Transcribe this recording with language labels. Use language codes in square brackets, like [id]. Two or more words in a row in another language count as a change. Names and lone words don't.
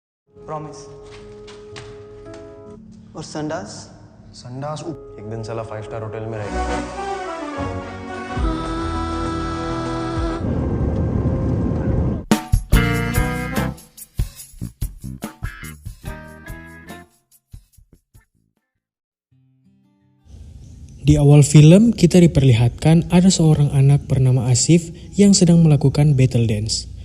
[en] Promise. [hi] और संडास? संडास एक दिन साला 5 [en] star hotel [hi] में रहेगा। [id] Di awal film, kita diperlihatkan ada seorang anak bernama Asif yang sedang melakukan [en] battle dance.